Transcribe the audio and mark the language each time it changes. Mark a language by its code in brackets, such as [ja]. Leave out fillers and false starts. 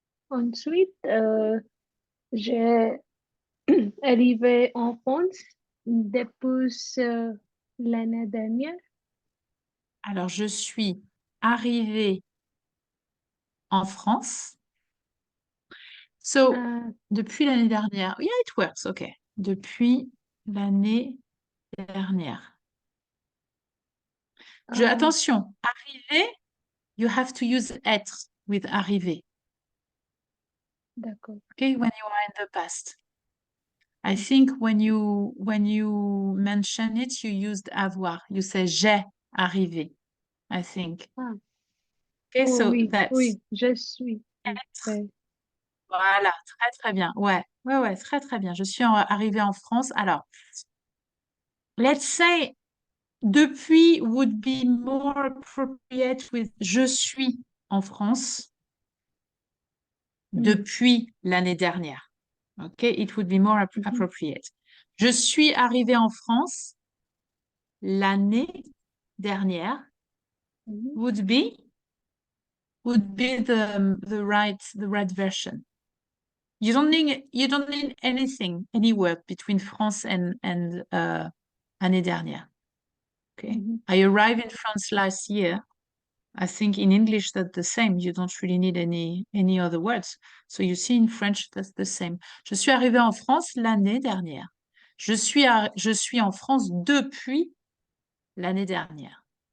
[fr] Ensuite, j'ai arrivé en France depuis l'année dernière. alors je suis arrivée en France. So, depuis l'année dernière. [en] Yeah, it works. OK. [fr] Depuis l'année dernière. [en] Attention, arriver, you have to use être with arriver. [fr] D'accord. [en] Okay, when you are in the past. I think when you mention it, you used avoir. You say j'ai arrivé, I think. Okay, Oh, so [fr] oui, [en] that's [fr] oui, je suis. être. Voilà, très bien. Ouais, très bien. Je suis arrivée en France. Alors, [en] let's say [fr] depuis [en] would be more appropriate with [fr] je suis en France depuis l'année dernière. [en] OK, it would be more appropriate. [fr] Je suis arrivée en France l'année dernière [en] would be the right version. You don't need anything, any word between France and année dernière. Okay. I arrived in France last year. I think in English that's the same. You don't really need any other words. So you see in French that's the same. [fr] Je suis arrivée en France l'année dernière. Je suis en France depuis l'année dernière.